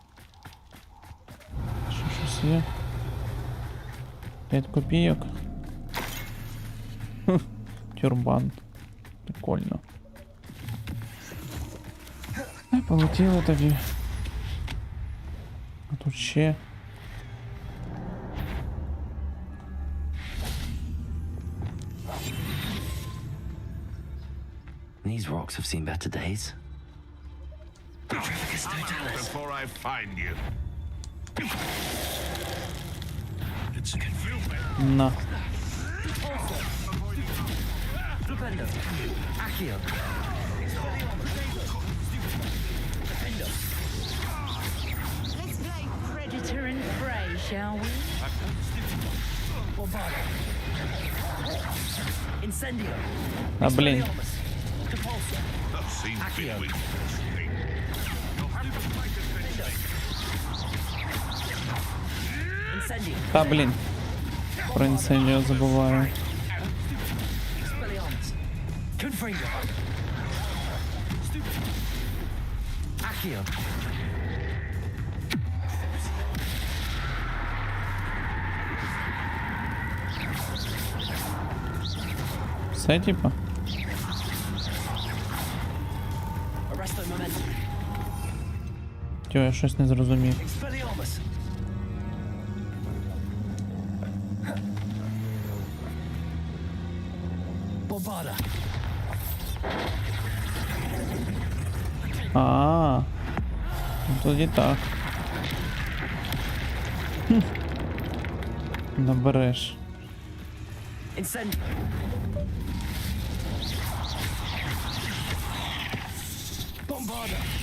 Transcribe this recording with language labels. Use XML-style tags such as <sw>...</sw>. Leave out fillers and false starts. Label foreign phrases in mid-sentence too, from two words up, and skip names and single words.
<uk>Що щось є? 5 копійок. Хм, тюрбан. Прикольно. Полетіло тоді. А тут ще.</uk> <en>These rocks have seen better days. Before I find you. It's</en> <uk>На. Flipendo. Accio.</uk> <en>Let's play Predator and Prey, shall we?</en> <uk>Bombarda. Incendio. А, блін. Repulsor. Accio. Incendio. Та, блін. Про інцендіо забуваю. Expelliarmus. Confringo. Accio. Все, типа? Arresto momentum. Тьо, я щось не зрозумів. Expelliarmus. Bombarda. А, ну тоді так. Хм. Набереш. Incendio. Bombarda.</uk>